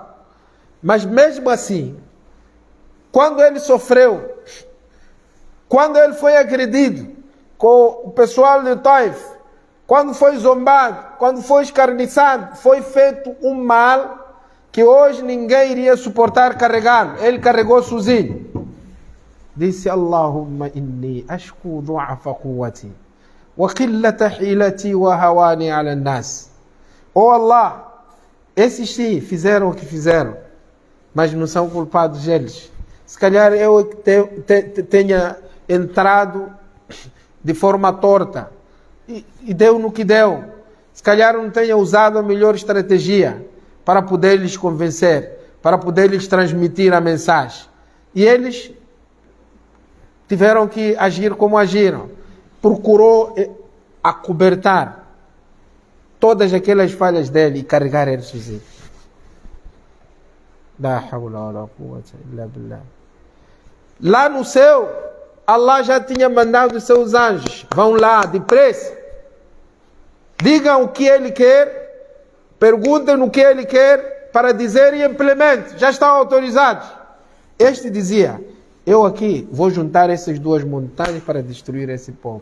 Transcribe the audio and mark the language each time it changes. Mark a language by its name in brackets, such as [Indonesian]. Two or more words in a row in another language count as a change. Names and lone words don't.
[Portuguese] Mas mesmo assim, quando ele sofreu, quando ele foi agredido com o pessoal de Taif, quando foi zombado, quando foi escarniçado, foi feito um mal que hoje ninguém iria suportar carregá-lo. Ele carregou sozinho. Disse: [Arabic] اللهم إني أشكو ضعف قوتي وقلة حيلتي وهواني على الناس. [Portuguese] Oh Allah, esses sim fizeram o que fizeram, mas não são culpados eles. Se calhar eu tenha entrado de forma torta e deu no que deu. Se calhar não tenha usado a melhor estratégia para poder lhes convencer, para poder lhes transmitir a mensagem. E eles tiveram que agir como agiram. Procurou acobertar todas aquelas falhas dele e carregar ele sozinho. [Arabic] لا حول ولا قوة إلا بالله. [Portuguese] Lá no céu, Allah já tinha mandado os seus anjos. Vão lá, depressa. Digam o que ele quer, perguntem o que ele quer para dizer e implemente. Já estão autorizados. Este dizia: eu aqui vou juntar essas 2 montanhas para destruir esse povo.